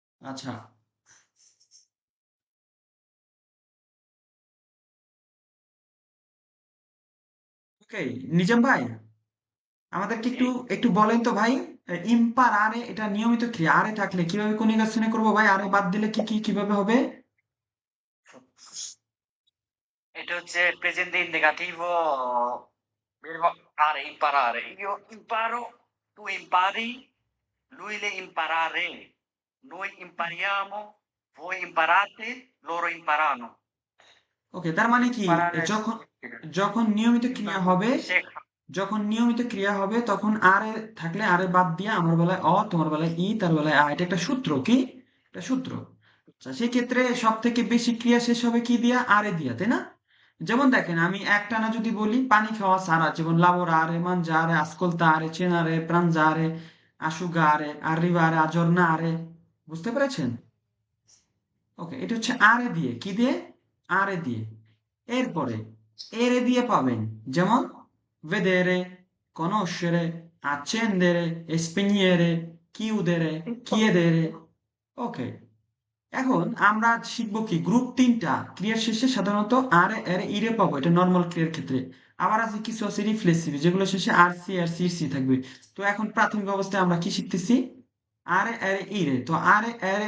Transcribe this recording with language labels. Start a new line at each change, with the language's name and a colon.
Bangla: আচ্ছা, ওকে, নিজাম ভাই আমাদেরকে একটু একটু বলেন তো ভাই, ইম্পার আরে এটা নিয়মিত ক্রিয়া, আরে থাকলে কিভাবে কনিউগেশনে করবো ভাই? আরে বাদ দিলে কি কি কিভাবে হবে? এটা হচ্ছে present ইন্ডিকেটিvo verbo are, imparare.
Italian: Io imparo, tu impari, lui le imparare. Noi impariamo, voi imparate, loro imparano.
Bangla: ওকে, তার মানে কি
Italian: Imparare
Bangla: যখন
Italian: significa.
Bangla: যখন নিয়মিত ক্রিয়া হবে, শেখা। যখন নিয়মিত ক্রিয়া হবে তখন আরে থাকলে আরে বাদ দিয়ে আমার বেলায় অ, তোমার বেলায় ই, তার বেলায় আ, এটা একটা সূত্র, কি এটা সূত্র। আচ্ছা, সেই ক্ষেত্রে সব থেকে বেশি ক্রিয়া শেষ হবে কি দিয়া? আরে দিয়া, তাই না? যেমন দেখেন আমি একটানা যদি বলি পানি খাওয়া সারা, যেমন
Italian: lavorare, mangiare, ascoltare, cenare, pranzare, asciugare, arrivare, aggiornare,
Bangla: বুঝতে পেরেছেন? ওকে, এটা হচ্ছে আরে দিয়ে, কি দিয়ে? আরে দিয়ে। এরপরে এরে দিয়ে পাবেন, যেমন
Italian: vedere, conoscere, accendere, spegnere, chiudere, chiedere।
Bangla: ওকে, এখন আমরা শিখবো কি গ্রুপ তিনটা ক্রিয়ার শেষে সাধারণত আর এর ইরে পাবো, এটা নর্মাল ক্রিয়ার ক্ষেত্রে। আবার আছে কিছু আছে রিফ্লেক্সিভ, যেগুলো শেষে আর সি আর সি সি থাকবে। তো এখন প্রাথমিক অবস্থায় আমরা কি শিখতেছি? আরে এর ইরে, তো আরে এর